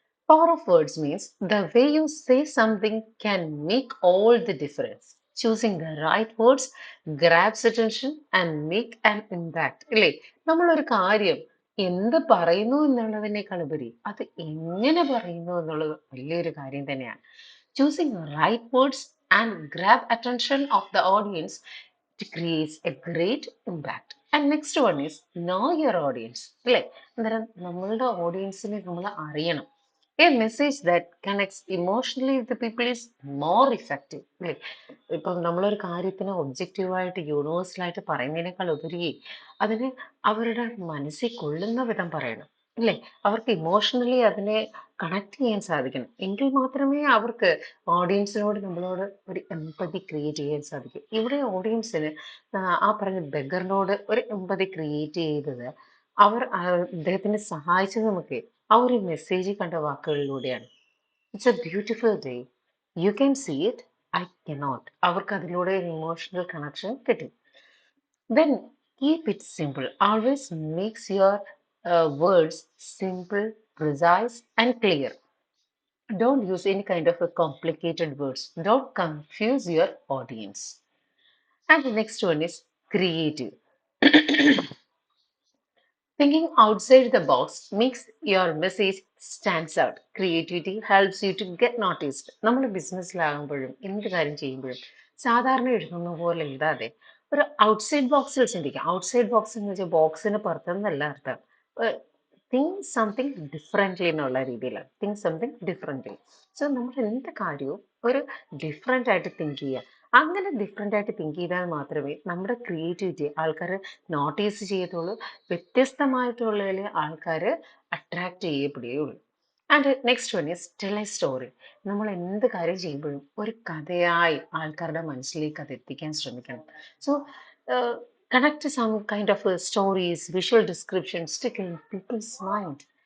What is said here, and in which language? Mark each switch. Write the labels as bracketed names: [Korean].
[English] Power of words means the way you say something can make all the difference. Choosing the right words grabs attention and make an impact. [Malayalam] ഇല്ലേ, നമ്മളൊരു കാര്യം എന്ത് പറയുന്നു എന്നുള്ളതിനേക്കാളുപരി അത് എങ്ങനെ പറയുന്നു എന്നുള്ളത് വലിയൊരു കാര്യം തന്നെയാണ്. [English] Choosing the right words and grab attention of the audience to create a great impact. And next one is know your audience. [Malayalam] അല്ലേ, അന്നേരം നമ്മളുടെ ഓഡിയൻസിനെ നമ്മൾ അറിയണം. [English] A message that connects emotionally with the people is more effective. [Malayalam] അല്ലേ, ഇപ്പം നമ്മളൊരു കാര്യത്തിന് ഒബ്ജക്റ്റീവായിട്ട് യൂണിവേഴ്സലായിട്ട് പറയുന്നതിനേക്കാൾ ഉപരി അതിന് അവരുടെ മനസ്സിൽ കൊള്ളുന്ന വിധം പറയണം. അല്ലേ, അവർക്ക് ഇമോഷണലി അതിനെ കണക്ട് ചെയ്യാൻ സാധിക്കണം. എങ്കിൽ മാത്രമേ അവർക്ക് ഓഡിയൻസിനോട് നമ്മളോട് ഒരു എമ്പതി ക്രിയേറ്റ് ചെയ്യാൻ സാധിക്കും. ഇവിടെ ഓഡിയൻസിന് ആ പറഞ്ഞ ബെഗറിനോട് ഒരു എമ്പതി ക്രിയേറ്റ് ചെയ്തത് അവർ അദ്ദേഹത്തിനെ സഹായിച്ചത് നമുക്ക് ആ ഒരു മെസ്സേജ് കണ്ട വാക്കുകളിലൂടെയാണ്. [English] It's a beautiful day, you can see it, I cannot. [Malayalam] അവർക്ക് അതിലൂടെ ഒരു ഇമോഷണൽ കണക്ഷൻ കിട്ടി. [English] Then keep it simple. Always makes your words simple, precise, and clear. Don't use any kind of a complicated words. Don't confuse your audience. And the next one is creative. Thinking outside the box makes your message stands out. Creativity helps you to get noticed. [Malayalam] നമ്മൾ ബിസിനസ്സിലാകുമ്പോഴും എന്ത് കാര്യം ചെയ്യുമ്പോഴും സാധാരണ എഴുതുന്ന പോലെ എഴുതാതെ ഒരു outside ബോക്സിൽ ചിന്തിക്കാം. ഔട്ട്സൈഡ് ബോക്സ് എന്ന് വെച്ചാൽ ബോക്സിന് പുറത്തെന്നല്ല അർത്ഥം. [English] think something differently [Malayalam] എന്നുള്ള രീതിയിലാണ്. [English] Think something differently. [Malayalam] സോ നമ്മൾ എന്ത് കാര്യവും ഒരു ഡിഫറെൻ്റ് ആയിട്ട് തിങ്ക് ചെയ്യുക. അങ്ങനെ ഡിഫറെൻ്റ് ആയിട്ട് തിങ്ക് ചെയ്താൽ മാത്രമേ നമ്മുടെ ക്രിയേറ്റിവിറ്റി ആൾക്കാർ നോട്ടീസ് ചെയ്യത്തുള്ളൂ. വ്യത്യസ്തമായിട്ടുള്ളതിൽ ആൾക്കാർ attract ചെയ്യപ്പെടുകയുള്ളൂ. [English] And next one is tell a story. [Malayalam] നമ്മൾ എന്ത് കാര്യം ചെയ്യുമ്പോഴും ഒരു കഥയായി ആൾക്കാരുടെ മനസ്സിലേക്ക് അത് എത്തിക്കാൻ ശ്രമിക്കണം. [English] So connect some kind of stories, visual descriptions stick in people's mind.